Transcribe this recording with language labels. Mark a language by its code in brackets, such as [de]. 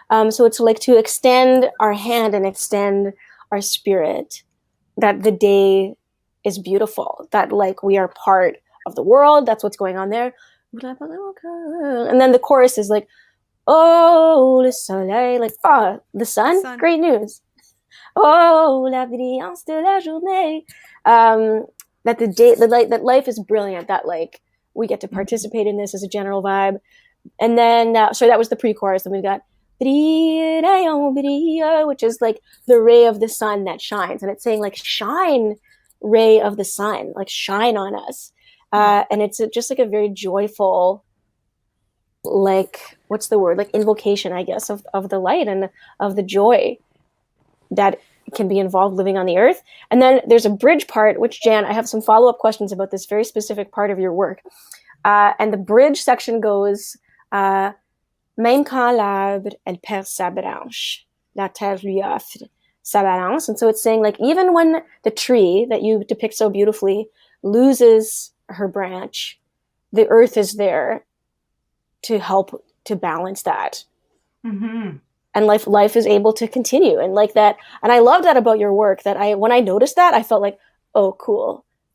[en] So it's like to extend our hand and extend our spirit, that the day is beautiful, that like we are part of the world, that's what's going on there. And then the chorus is like, [fr] oh, le soleil, [en] like, oh, the sun. Great news. [fr] Oh, la brillance de la journée. [en] That that life is brilliant, that like we get to participate in this as a general vibe. And then, so that was the pre-chorus. Then we got [fr] brille, rayon, brille, [en] which is like the ray of the sun that shines. And it's saying like, shine, ray of the sun, like shine on us. And it's just like a very joyful, like, what's the word? Like invocation, I guess, of the light and of the joy that can be involved living on the earth. And then there's a bridge part, which, Jan, I have some follow-up questions about this very specific part of your work. And the bridge section goes, [fr] même quand l'arbre, elle perd sa branche, la terre lui offre sa balance. [en] And so it's saying, like, even when the tree that you depict so beautifully loses her branch, the earth is there to help to balance that. Mm-hmm. And life is able to continue, and like that. And I love that about your work, that when I noticed that, I felt like, oh, cool.